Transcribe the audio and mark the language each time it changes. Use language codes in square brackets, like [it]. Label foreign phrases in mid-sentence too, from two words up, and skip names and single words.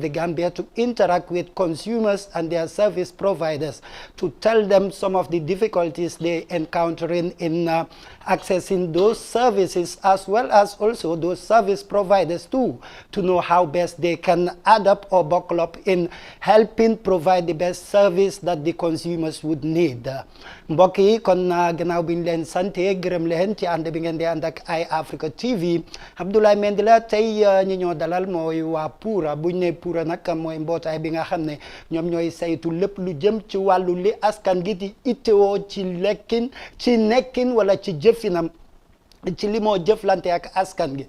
[en] the Gambia to interact with consumers and their service providers, to tell them some of the difficulties they encountering in accessing those services, as well as also those service providers too, to know how best they can add up or buckle up in helping provide the best service that the consumers would need. [wo] Mbokk yi kon gannaaw bi ñu leen sante gërëm leen ci ànd bi ngeen di ànd ak Eye Africa TV, Abdoulaye Mendy la tey ñi ñoo dalal mooy waa Pura. buñ ne Pura nag mooy mbootaay bi nga xam ne ñoom ñooy saytu lépp lu jëm ci wàllu li askan gi di ittewoo ci lekkin ci nekkin wala ci jëfinam ci li moo jëflante ak askan gi.